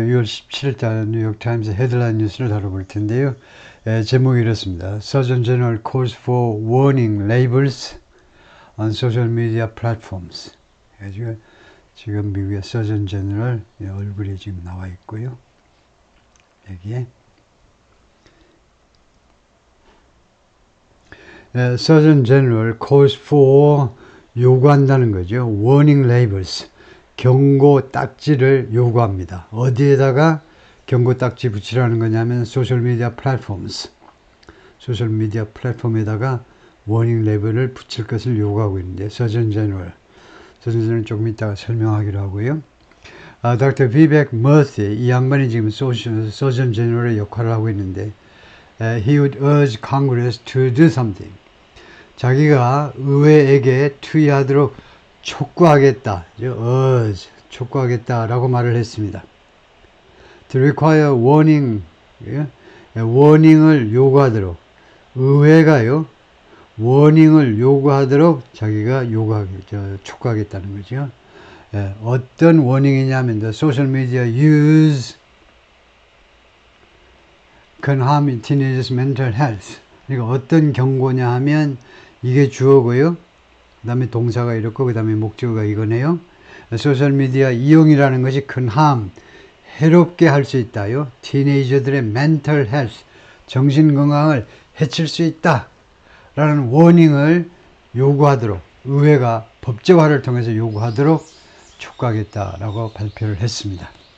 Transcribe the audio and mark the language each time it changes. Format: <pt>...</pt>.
<ko>6월 17일 뉴욕타임스 헤드라인 뉴스를 다뤄볼 텐데요. 제목이 이렇습니다.</ko> <en>Surgeon General calls for warning labels on social media platforms.</en> <ko>지금 미국의 Surgeon General 얼굴이 지금 나와 있고요. 여기에</ko> <en>Surgeon General calls for</en> <ko>요구한다는 거죠.</ko> <en>Warning labels.</en> <ko>경고 딱지를 요구합니다. 어디에다가 경고 딱지 붙이라는 거냐면 소셜미디어 플랫폼스, 소셜미디어 플랫폼에다가 워닝 레벨을 붙일 것을 요구하고 있는데 서전 제너럴 조금 이따가 설명하기로 하고요. 닥터 비백 머시, 이 양반이 지금 서전 제너럴의 역할을 하고 있는데</ko> <en>he would urge Congress to do something.</en> <ko>자기가 의회에게 투의하도록 촉구하겠다, 촉구하겠다라고 말을 했습니다.</ko> <en>To require warning,</en> <ko>워닝을 요구하도록, 의회가요, 워닝을 요구하도록 자기가 촉구하겠다는 거죠. 어떤 워닝이냐면,</ko> <en>the social media use can harm teenagers' mental health.</en> <ko>그러니까 어떤 경고냐 하면, 이게 주어고요. 그 다음에 동사가 이렇고 그 다음에 목적어가 이거네요. 소셜미디어 이용이라는 것이 큰 함, 해롭게 할 수 있다요. 티네이저들의 mental health, 정신건강을 해칠 수 있다 라는 워닝을 요구하도록, 의회가 법제화를 통해서 요구하도록 촉구하겠다라고 발표를 했습니다.</ko>